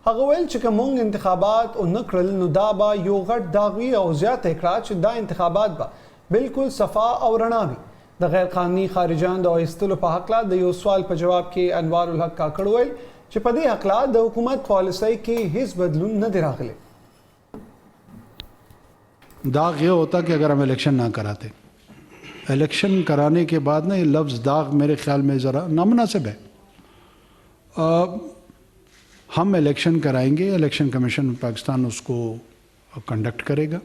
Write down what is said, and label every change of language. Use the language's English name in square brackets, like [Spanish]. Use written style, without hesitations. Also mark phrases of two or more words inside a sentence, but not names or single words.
[Pashto] هغه ویل چې کوم انتخابات او نکړل نو دا به یو غټ داغوي او زیاته کړه چې دا انتخابات به بالکل صفا او رڼا وي. د غیر قانوني خارجان د ایستلو په حق د یو سوال په جواب کې انوار الحق کاکڑ ویل چې په دې حق د حکومت پالیسۍ کې هیڅ بدلون نه دی راغلی. [Urdu] داغ یہ ہوتا کہ اگر ہم الیکشن نہ کراتے، الیکشن کرانے کے بعد نہ یہ لفظ داغ میرے خیال میں ذرا نامناسب ہے. ہم الیکشن کرائیں گے، الیکشن کمیشن پاکستان اس کو کنڈکٹ کرے گا.